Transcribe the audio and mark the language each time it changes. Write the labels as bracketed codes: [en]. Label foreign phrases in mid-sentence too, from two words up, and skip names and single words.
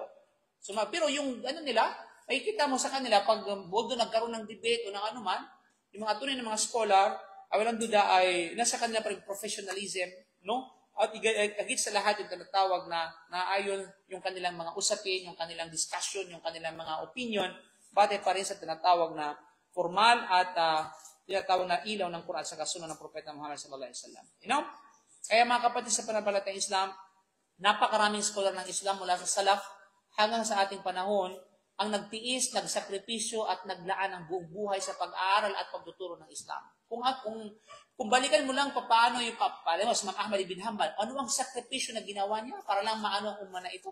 [tl] So, pero yung nila, makikita mo sa kanila, pag although nagkaroon ng debate o ng anuman, yung mga tunay na mga scholar, walang duda ay nasa kanila pa rin professionalism, no? At higit sa lahat yung tinatawag na ayon yung kanilang mga usapin, yung kanilang discussion, yung kanilang mga opinion, batay pa rin sa tinatawag na formal at tinatawag na ilaw ng Quran sa kasunod ng Propeta Muhammad [ar] صلى الله عليه وسلم. [en] You know? [tl] Kaya mga kapatid sa pananampalatayang Islam, napakaraming scholar ng Islam mula sa Salaf hanggang sa ating panahon ang nagtiis, nagsakripisyo at naglaan ng buong buhay sa pag-aaral at pagtuturo ng Islam. Kung balikan mo lang paano yung si Imam Ahmad ibn Hanbal, ano ang sakripisyo na ginawa niya para lang maano ang umma na ito?